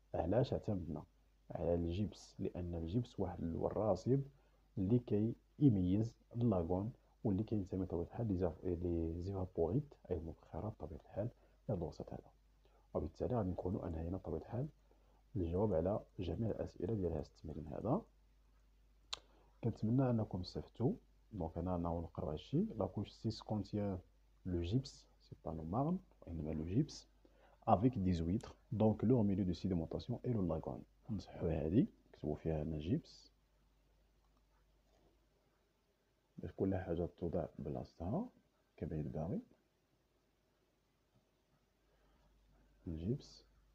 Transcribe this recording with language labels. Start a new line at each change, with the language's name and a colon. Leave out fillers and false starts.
Arabic: علاش اعتمدنا على الجبس؟ لأن الجبس واحد الراسب اللي كيميز اللاغون واللي كينتمي بطبيعة الحال لي زيفابوريت أي المبخرات بطبيعة الحال في هذا الوسط هذا. وبالتالي غادي نكونوا أنهينا بطبيعة الحال الجواب على جميع الأسئلة ديال هذا التمرين هذا. كنتمنى أنكم استفدتوا. دونك أنا نقراو هادشي.
French: لا كوش 6 contient le gypse, c'est pas le marne
Arabic: وإنما
French: le gypse avec des huîtres. Donc leur milieu de sédimentation est le lagon.
Arabic: نمسحوا هادي نكتبوا فيها هنا جيبس باش كل حاجة توضع بلاصتها كما ينبغي. الجيبس